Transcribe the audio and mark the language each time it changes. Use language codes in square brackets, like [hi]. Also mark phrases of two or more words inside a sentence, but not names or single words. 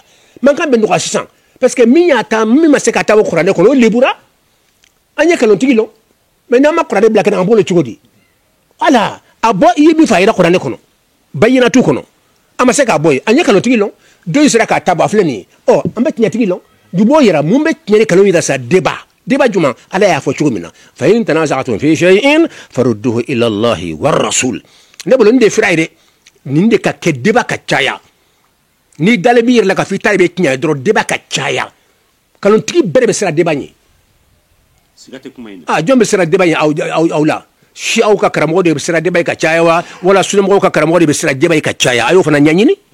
[bm] mankan bɛ nɔgɔya sisan [fr] parce que [bm] min y'a ta min ma se ka taa o kuranɛ kɔnɔ o lebura an ye nkalontigi lɔ mais n'an ma kuranɛ bila kɛnɛ an b'o cogo di wala a bɔ i ye min fɔ a yira kuranɛ kɔnɔ bayinatu kɔnɔ a ma se k'a bɔ yen an ye nkalontigi lɔ dɔ in sera k'a ta bɔ a filɛ nin ye an bɛ tiɲɛtigi lɔ du b'o yira mun bɛ tiɲɛ ni nkalon yira sa débat juma ala y'a fɔ cogo min na [ar] فإن تنازعتم في شيء فردوه إلى الله والرسول [bm] ne bolo nin de fira ye dɛ nin de ka kɛ débat ka caya ni dalen b'i yɛrɛ la ka fɔ i ta de bɛ tiɲɛ dɔrɔn débat ka caya nkalontigi bɛɛ de bɛ siran débat ɲɛ jɔn bɛ siran débat ɲɛ aw la si aw ka karamɔgɔ de bɛ siran débat ka caya wa wala sunamɔgɔw ka karamɔgɔ de bɛ siran débat ka caya a y'o fana ɲɛɲini